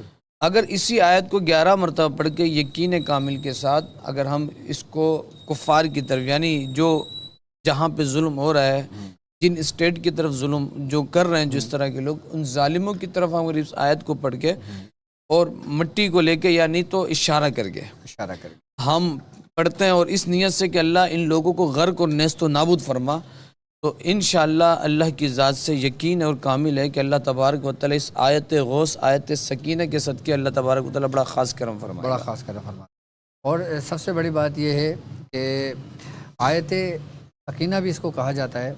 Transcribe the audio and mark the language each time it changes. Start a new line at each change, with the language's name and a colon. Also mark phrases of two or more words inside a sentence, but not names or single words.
Urdu: اگر اسی آیت کو 11 مرتبہ پڑھ کے یقین کامل کے ساتھ اگر ہم اس کو کفار کی طرف، یعنی جو جہاں پہ ظلم ہو رہا ہے، جن اسٹیٹ کی طرف ظلم جو کر رہے ہیں، جس طرح کے لوگ، ان ظالموں کی طرف ہم اس آیت کو پڑھ کے اور مٹی کو لے کے، یا نہیں تو اشارہ کر کے ہم پڑھتے ہیں، اور اس نیت سے کہ اللہ ان لوگوں کو غرق اور نیست و نابود فرما، تو انشاءاللہ اللہ کی ذات سے یقین اور کامل ہے کہ
Arabic: اللہ تبارک و تعالیٰ
Urdu: اس آیت غوث، آیت سکینہ کے صدقے
Arabic: اللہ تبارک و تعالیٰ
Urdu: بڑا خاص کرم فرمائے، بڑا خاص کرم فرمائے۔ اور سب سے بڑی بات یہ ہے کہ آیت سکینہ بھی اس کو کہا جاتا ہے۔